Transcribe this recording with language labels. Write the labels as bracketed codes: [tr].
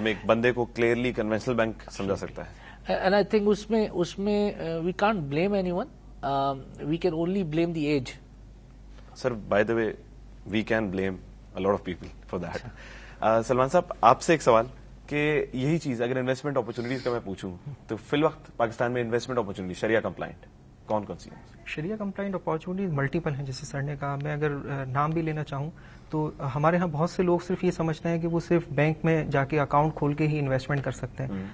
[ur] میں ایک بندے کو کلیئرلی کنونشنل بینک سمجھا سکتا ہے. [en] and I think [ur] اس میں [en] We can't blame anyone. we can only blame the age. Sir, by the way, we can blame a lot of people for that. [ur] Salman صاحب آپ سے ایک سوال کہ یہی چیز اگر انویسٹمنٹ اپرچونیٹیز کا میں پوچھوں تو فی الوقت پاکستان میں انویسٹمنٹ اپرچونیٹی شریعہ کمپلائنٹ کون کون سی ہیں؟ شریعہ کمپلائنٹ اپارچونیٹیز ملٹیپل ہیں، جیسے سر نے کہا. میں اگر نام بھی لینا چاہوں تو ہمارے ہاں بہت سے لوگ صرف یہ سمجھتے ہیں کہ وہ صرف بینک میں جا کے اکاؤنٹ کھول کے ہی انویسٹمنٹ کر سکتے ہیں.